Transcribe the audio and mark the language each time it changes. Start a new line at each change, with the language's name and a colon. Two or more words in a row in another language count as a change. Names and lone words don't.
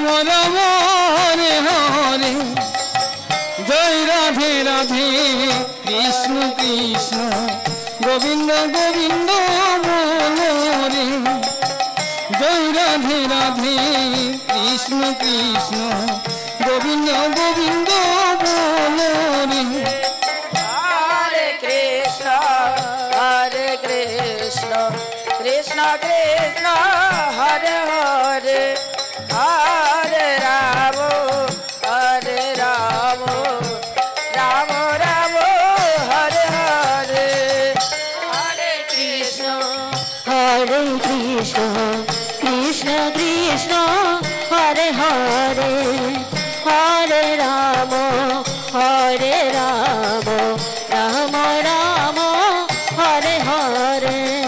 Bangla: রাম হরে হরে জয় রাধে রাধে কৃষ্ণ কৃষ্ণ গোবিন্দ গোবিন্দ বলো রে জয় রাধে রাধে কৃষ্ণ কৃষ্ণ গোবিন্দ গোবিন্দ বলো রে
Sanskrit: হরে কৃষ্ণ কৃষ্ণ কৃষ্ণ হরে হরে হরে রাম রাম রাম হরে হরে হরে কৃষ্ণ Hare Krishna Krishna Krishna Hare Hare Hare Rama Rama Rama Hare Hare